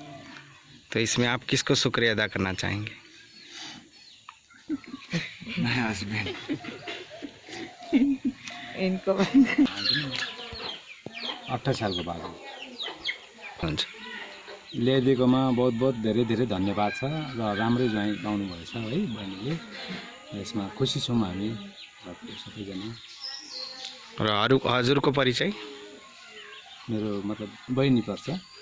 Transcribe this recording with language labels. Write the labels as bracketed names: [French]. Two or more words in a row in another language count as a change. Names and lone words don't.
[Hindi] तो इसमें आप किसको शुक्रिया अदा करना चाहेंगे? हस्बैंड इनको [Nepali] 18 सालको बाद हुन्छ। ल्याइदिएकोमा [Hindi] बहुत बहुत [Nepali] धेरै धेरै धन्यवाद छ, र राम्रै ज्वाइँ पाउनुभएछ है बहिनीले। यसमा खुसी छौँ हामी सबैजना। र हजुरको परिचय? मेरो मतलब बहिनी पर्छ।